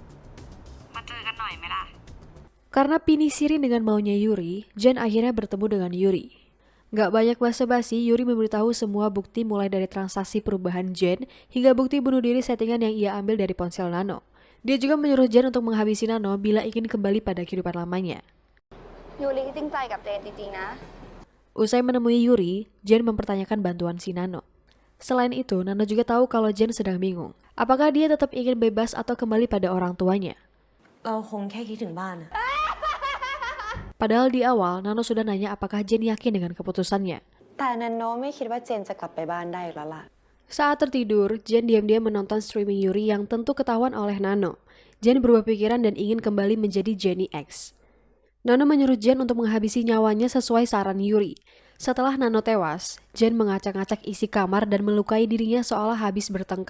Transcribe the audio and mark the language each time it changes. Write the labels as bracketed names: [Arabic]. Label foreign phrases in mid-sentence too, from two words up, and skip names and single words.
[Indonesian] Karena Pini sirin dengan maunya Yuri, Jen akhirnya bertemu dengan Yuri. Gak banyak basa-basi, Yuri memberitahu semua bukti mulai dari transaksi perubahan Jen hingga bukti bunuh diri settingan yang ia ambil dari ponsel Nano. Dia juga menyuruh Jen untuk menghabisi Nano bila ingin kembali pada kehidupan lamanya. [Thai] ยูริจริงใจกับเจนจริงๆนะ [Indonesian] Usai menemui Yuri, Jen mempertanyakan bantuan si Nano. Selain itu, Nano juga tahu kalau Jen sedang bingung. Apakah dia tetap ingin bebas atau kembali pada orang tuanya? [Thai] เราคงแค่คิดถึงบ้านอะ [Indonesian] Padahal di awal, Nano sudah nanya apakah Jen yakin dengan keputusannya. [Thai] แต่นันโนไม่คิดว่าเจนจะกลับไปบ้านได้อีกแล้วล่ะ [Indonesian] Saat tertidur, Jen diam-diam menonton streaming Yuri yang tentu ketahuan oleh Nano. Jen berubah pikiran dan ingin kembali menjadi Jenny X. Nano menyuruh Jen untuk menghabisi nyawanya sesuai saran Yuri. Setelah Nano tewas, Jen mengacak-acak isi kamar dan melukai dirinya seolah habis bertengkar.